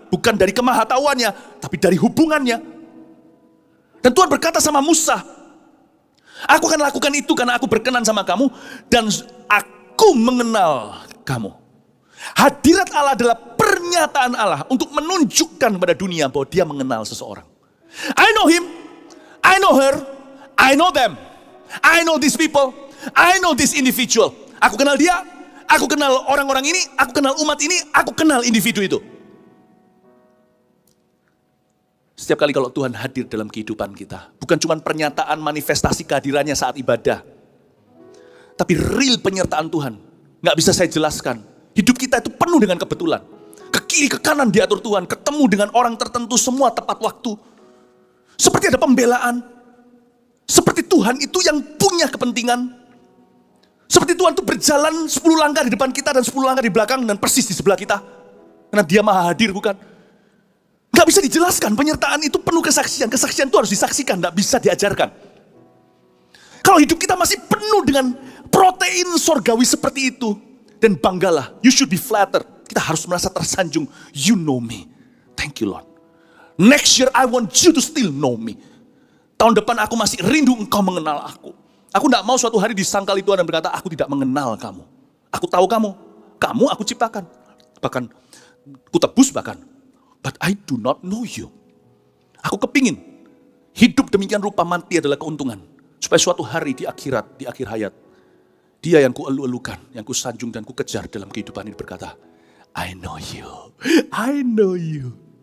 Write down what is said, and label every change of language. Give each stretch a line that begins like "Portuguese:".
Indonesian: Bukan dari kemahatauannya, tapi dari hubungannya. Dan Tuhan berkata sama Musa, aku akan lakukan itu karena aku berkenan sama kamu. Dan aku mengenal kamu. Hadirat Allah adalah pernyataan Allah untuk menunjukkan kepada dunia bahwa dia mengenal seseorang.
English: I know him, I know her, I know them, I know these people, I know this individual.
Indonesian: Aku kenal dia, aku kenal orang-orang ini, aku kenal umat ini, aku kenal individu itu. Setiap kali kalau Tuhan hadir dalam kehidupan kita, bukan cuma pernyataan manifestasi kehadirannya saat ibadah, tapi real penyertaan Tuhan. Gak bisa saya jelaskan. Hidup kita itu penuh dengan kebetulan. Ke kiri, ke kanan diatur Tuhan. Ketemu dengan orang tertentu semua tepat waktu. Seperti ada pembelaan. Seperti Tuhan itu yang punya kepentingan. Seperti Tuhan itu berjalan 10 langkah di depan kita dan 10 langkah di belakang dan persis di sebelah kita. Karena dia maha hadir, bukan? Gak bisa dijelaskan. Penyertaan itu penuh kesaksian. Kesaksian itu harus disaksikan, gak bisa diajarkan. Kalau hidup kita masih penuh dengan protein sorgawi seperti itu, dan banggalah,
English: you should be flattered.
Indonesian: Kita harus merasa tersanjung.
English: You know me. Thank you Lord. Next year I want you to still know me.
Indonesian: Tahun depan aku masih rindu engkau mengenal aku. Aku tidak mau suatu hari disangkali Tuhan dan berkata, aku tidak mengenal kamu. Aku tahu kamu. Kamu aku ciptakan. Bahkan, ku tebus bahkan.
English: But I do not know you.
Indonesian: Aku kepingin Hidup demikian rupa, mati adalah keuntungan. Supaya suatu hari di akhirat, di akhir hayat, Dia yang kuelu-elukan, yang kusanjung dan kukejar dalam kehidupan ini berkata,
English: I know you, I know you.